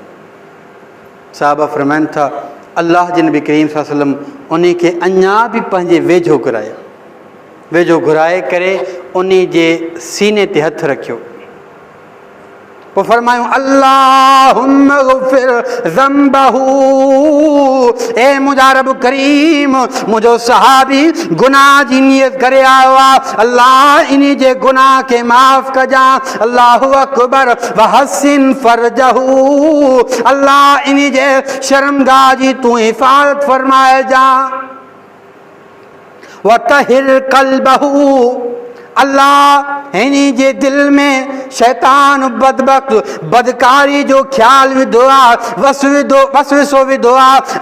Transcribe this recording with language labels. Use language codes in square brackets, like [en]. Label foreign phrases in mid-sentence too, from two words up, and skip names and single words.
[sd] साहबा फरमाइनि था अल्लाह जे नबी करीम [ar] صلى الله عليه وسلم [sd] उन खे अञा बि पंहिंजे वेझो घुरायो, वेझो घुराए करे उन जे सीने ते हथु रखियो। पोइ फरमायूं [ar] اللهم اغفر ذنبه, [sd] ए मुंहिंजा रब करीम मुंहिंजो सहाबी गुनाह जी नियत करे आयो आहे, अल्लाह इन जे गुनाह खे माफ़ कजां। [ar] الله أكبر وحصن فرجه, [sd] अल्लाह इन जे शर्मगाह जी तूं हिफ़ाज़त फरमाए जा। [ar] وطهر قلبه, [sd] अल्लाह हिन जे दिल में शैतान बदबख्त बदकारी जो ख्याल विधो आहे, वसविसो विधो आहे।